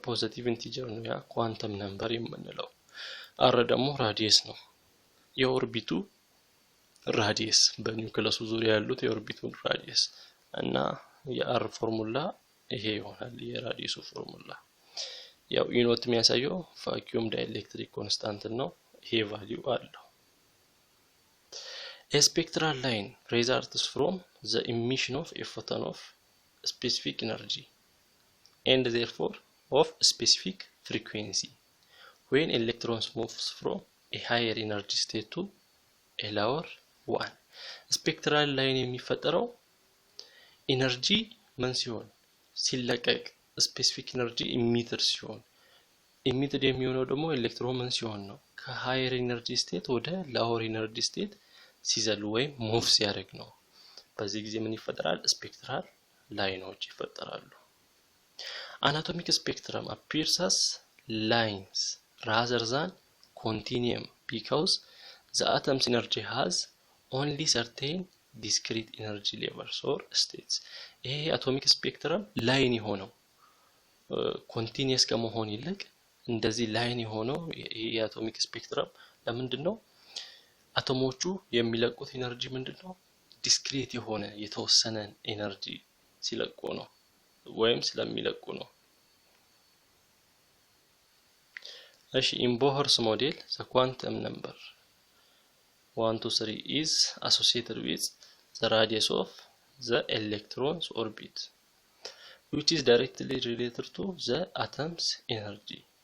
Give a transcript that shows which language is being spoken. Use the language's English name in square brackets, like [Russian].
[Amharic] ፖዚቲቭ ኢንቲጀር ነው፣ ያ ኳንተም ነምበር የምንለው። አር ደግሞ ራዲየስ ነው፣ የኦርቢቱ ራዲየስ በኒውክለሱ ዙሪያ ያሉት የኦርቢቱን ራዲየስ። እና የአር ፎርሙላ ይሄ ይሆናል፣ የራዲየሱ ፎርሙላ። ያው ዩኒት የሚያሳየው ቫክዩም ዳይኤሌክትሪክ ኮንስታንት ነው። ይሄ ቫልዩ አለው። [English] A spectral line results from the emission of a photon of specific energy and therefore of specific frequency when electrons moves from a higher energy state to a lower one. [Amharic] spectral line የሚፈጠረው ኢነርጂ ምን ሲሆን ሲለቀቅ ስፔሲፊክ ኢነርጂ ኢሚትድ ሲሆን ኢሚትድ የሚሆነው ደግሞ ኤሌክትሮን ምን ሲሆን ነው ከሃየር ኢነርጂ ስቴት ወደ ሎወር ኢነርጂ ስቴት ሲዘሉ ወይም ሙቭ ሲያደርግ ነው። በዚህ ጊዜ ምን ይፈጠራል? ስፔክትራል ላይኖች ይፈጠራሉ። [English] Anatomic spectrum appears as lines rather than continuum because the atom's energy has only certain discrete energy levels or states. [Amharic] ይሄ አቶሚክ ስፔክትረም ላይን የሆነው ኮንቲኒየስ ከመሆን ይልቅ እንደዚህ ላይን የሆነው የአቶሚክ ስፔክትረም ለምንድን ነው? አቶሞቹ የሚለቁት ኢነርጂ ምንድነው? ዲስክሪት የሆነ የተወሰነ ኢነርጂ ሲለቁ ነው ወይም ስለሚለቁ ነው። እሺ [English] in Bohr's model the quantum number 1 to 3 is associated with the radius of the electron's orbit which is directly related to the atom's energy.